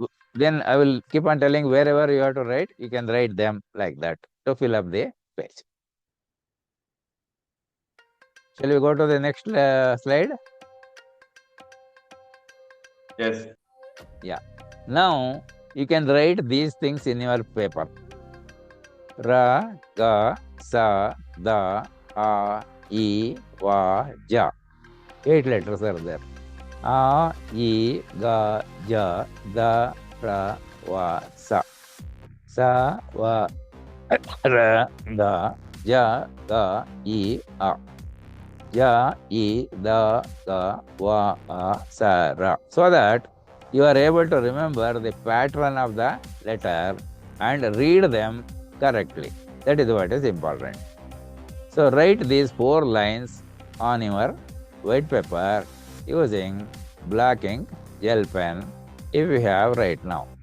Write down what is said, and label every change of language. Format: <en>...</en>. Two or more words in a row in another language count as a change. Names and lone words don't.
<en>Then I will keep on telling wherever you have to write, you can write them like that to fill up the page. Shall we go to the next slide? Yes. Yeah. Now you can write these things in your paper. Ra, ga, sa, da, a, I, va, ja. 8 letters are there. A, I, ga, ja, da, ra, va, sa. Sa, va, ra, da, ja, ga, I, a. Ja, I, da, ga, va, a, sa, ra. So that you are able to remember the pattern of the letter and read them correctly. That is what is important. So write these 4 lines on your white paper using black ink, gel pen, if you have right now.</en>